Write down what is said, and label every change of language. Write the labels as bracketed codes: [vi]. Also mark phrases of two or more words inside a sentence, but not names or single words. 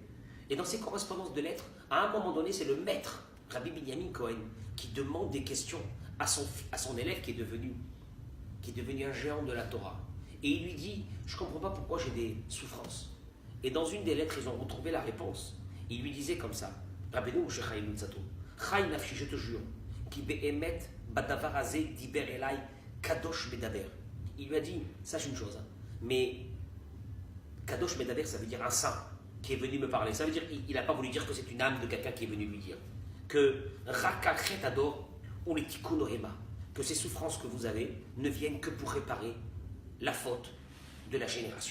[fr] Et dans ces correspondances de lettres, à un moment donné, c'est le maître, Rabbi Binyamin Cohen, qui demande des questions à son élève qui est devenu un géant de la Torah. Et il lui dit, je ne comprends pas pourquoi j'ai des souffrances. Et dans une des lettres, ils ont retrouvé la réponse. Il lui disait comme ça, Rabbeinu Moshe Chaim Luzzatto, [he] חי נפשי, [fr] je te jure, [he] כי באמת בדבר הזה דיבר אלי קדוש מדבר. [fr] Il lui a dit, sache une chose, mais [he] קדוש מדבר, [fr] ça veut dire un saint qui est venu me parler. Ça veut dire, il n'a pas voulu dire que c'est une âme de quelqu'un qui est venu lui dire que rakachet ador ou les tikkun ohema, que ces souffrances que vous avez ne viennent que pour réparer la faute de la génération.